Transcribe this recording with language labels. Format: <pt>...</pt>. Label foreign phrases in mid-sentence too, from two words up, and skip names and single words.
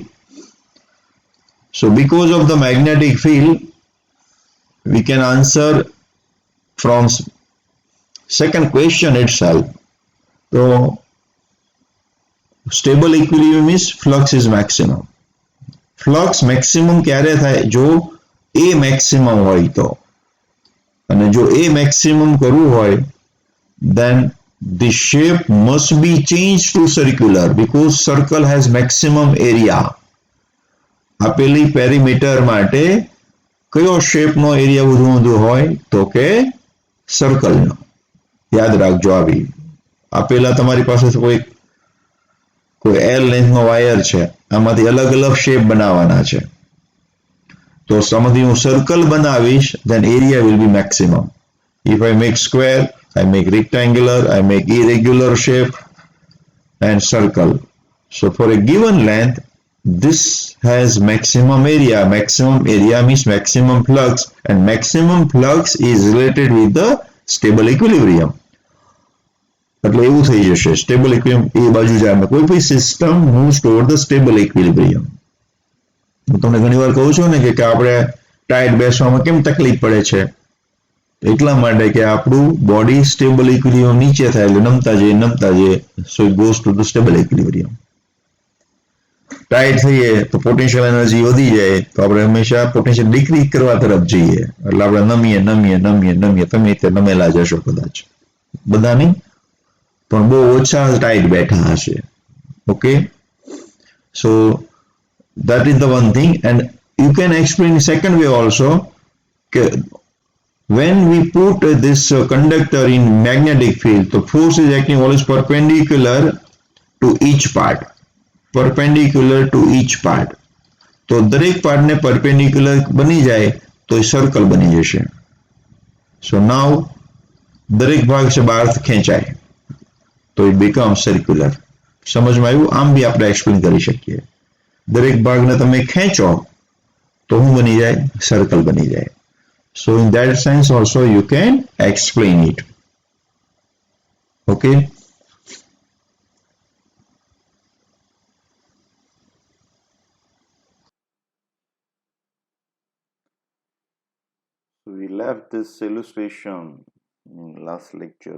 <en>So because of the magnetic field, we can answer from second question itself. So stable equilibrium means flux is maximum. Flux maximum</en> <gu>ક્યારે થાય? જો A maximum હોય તો. અને જો A maximum કરવું હોય,</gu> <en>then the shape must be changed to circular because circle has maximum area.</en> <gu>આપેલી પેરીમીટર માટે કયો શેપનો એરિયા વધુ હોય? તો કે સર્કલનો. યાદ રાખજો આવી. આપેલા તમારી પાસે કોઈ L લેન્થનો વાયર છે, આમાંથી અલગ અલગ શેપ બનાવવાના છે. તો આમાંથી હું સર્કલ બનાવીશ,</gu> <en>then area will be maximum. If I make square, I make rectangular, I make irregular shape and circle. So for a given length, this has maximum area. Maximum area means maximum flux, and maximum flux is related with the stable equilibrium.</en> <gu>એટલે એવું થઈ જશે,</gu> <en>stable equilibrium</en> <gu>એ બાજુ જાય. કોઈ બી</gu> <en>system moves toward the stable equilibrium.</en> <gu>હું તમને ઘણી વાર કહું છું ને કે આપણે ટાઈટ બેસવામાં કેમ તકલીફ પડે છે? એટલા માટે કે આપણું</gu> <en>body stable equilibrium</en> <gu>નીચે થાય એટલે નમતા જઈએ.</gu> <en>So it goes to the stable equilibrium.</en> <gu>ટાઈટ થઈએ તો</gu> <en>potential energy</en> <gu>વધી જાય તો આપણે હંમેશા</gu> <en>potential decrease</en> <gu>કરવા તરફ જઈએ એટલે આપણે નમીએ. તમે તે નમેલા જશો કદાચ, બધા નહીં પણ બહુ ઓછા ટાઈટ બેઠા હશે.</gu> <en>Okay, so that is the one thing. And you can explain second way also. When we put this conductor in magnetic field, the force is acting always perpendicular to each part.</en> <gu>તો દરેક પાર્ટને perpendicular બની જાય તો એ સર્કલ બની જશે.</gu> <en>So now</en> <gu>દરેક ભાગ છે બહારથી ખેંચાય તો</gu> <en>it becomes circular.</en> <gu>સમજમાં આવ્યું? આમ બી આપણે એક્સપ્લેન કરી શકીએ. દરેક ભાગને તમે ખેંચો તો શું બની જાય? સર્કલ બની જાય.</gu> <en>So in that sense also you can explain it. Okay. So we left this illustration in last lecture.</en>